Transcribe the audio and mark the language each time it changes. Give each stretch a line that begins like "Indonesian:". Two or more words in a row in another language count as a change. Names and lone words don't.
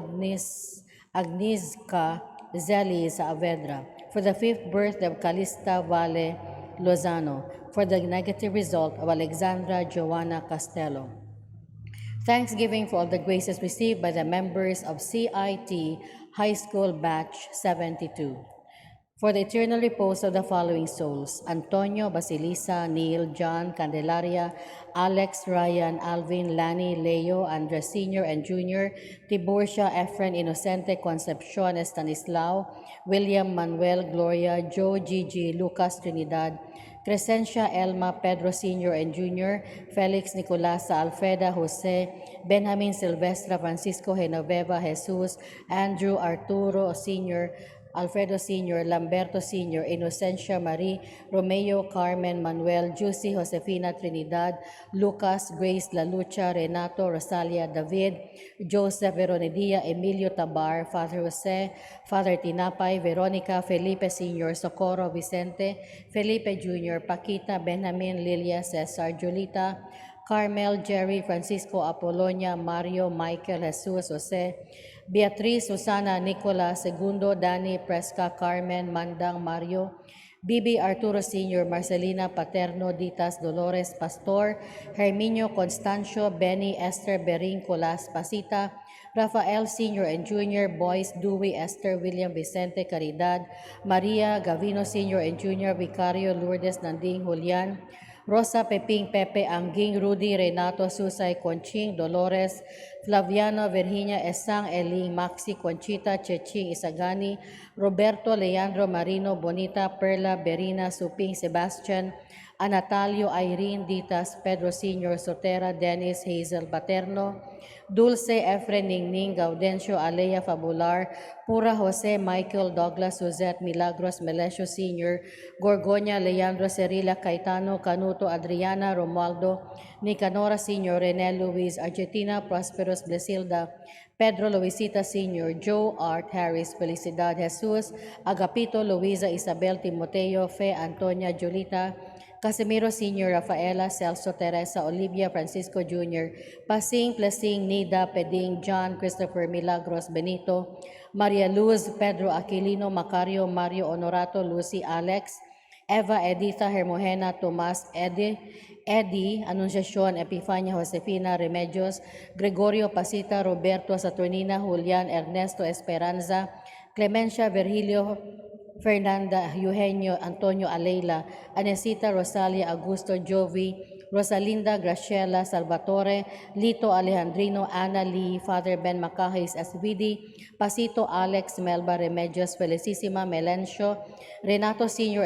English: Agnieszka Zeli Saavedra, for the 5th birthday of Calista Vale Lozano, for the negative result of Alexandra Joanna Castello. Thanksgiving for all the graces received by the members of CIT High School Batch 72. For the eternal repose of the following souls: Antonio, Basilisa, Neil, John, Candelaria, Alex, Ryan, Alvin, Lani, Leo, Andres Sr. and Jr., Tiburcia, Efren, Inocente, Concepcion, Estanislao, William, Manuel, Gloria, Joe, Gigi, Lucas, Trinidad, Crescencia, Elma, Pedro Sr. and Jr., Felix, Nicolasa, Alfreda, Jose, Benjamin, Silvestra, Francisco, Genoveva, Jesus, Andrew, Arturo Sr., Alfredo Sr., Lamberto Sr., Inocencia Marie, Romeo, Carmen, Manuel, Juicy, Josefina, Trinidad, Lucas, Grace, La Lucha, Renato, Rosalia, David, Joseph, Veronidia, Emilio Tabar, Father Jose, Father Tinapay, Veronica, Felipe Sr., Socorro, Vicente, Felipe Jr., Paquita, Benjamin, Lilia, Cesar, Julita, Carmel, Jerry, Francisco, Apolonia, Mario, Michael, Jesus, Jose, Beatriz, Susana, Nicola, Segundo, Dani, Presca, Carmen, Mandang, Mario, Bibi, Arturo Sr., Marcelina, Paterno, Ditas, Dolores, Pastor, Herminio, Constancio, Benny, Esther, Bering, Colas, Pasita, Rafael Sr. and Jr., Boyce, Dewey, Esther, William, Vicente, Caridad, Maria, Gavino Sr. and Jr., Vicario, Lourdes, Nanding, Julian, Rosa, Peping, Pepe, Angging, Rudy, Renato, Susay, Conching, Dolores, Flaviano, Virginia, Esang, Eling, Maxi, Conchita, Cheching, Isagani, Roberto, Leandro, Marino, Bonita, Perla, Berina, Suping, Sebastian, Anatalio, Irene, Ditas, Pedro Sr., Sotera, Dennis, Hazel, Paterno, Dulce Efren Ningning Gaudencio Alea Fabular, Pura Jose Michael Douglas Suzette Milagros Melesio Sr., Gorgonia Leandro Cerila Caetano Canuto Adriana Romualdo Nicanora Sr., Rene Luis Argentina Prosperos Blesilda, Pedro Luisita Sr., Joe Art Harris, Felicidad Jesus, Agapito Luisa Isabel Timoteo, Fe Antonia Julita, Casimiro Sr., Rafaela, Celso, Teresa, Olivia, Francisco Jr., Pasing, Plasing, Nida, Peding, John, Christopher Milagros, Benito, Maria Luz, Pedro Aquilino, Macario, Mario Honorato, Lucy, Alex, Eva, Editha, Hermogena, Tomas, Eddie, Anunciacion, Epifania, Josefina, Remedios, Gregorio Pasita, Roberto, Saturnina, Julian, Ernesto, Esperanza, Clemencia, Virgilio, Fernanda, Eugenio, Antonio Aleila, Anesita, Rosalia, Augusto, Jovi, Rosalinda, Graciela, Salvatore, Lito, Alejandrino, Ana Lee, Father Ben Macahis, SVD, Pasito, Alex, Melba, Remedios, Felicissima, Melencio, Renato Sr.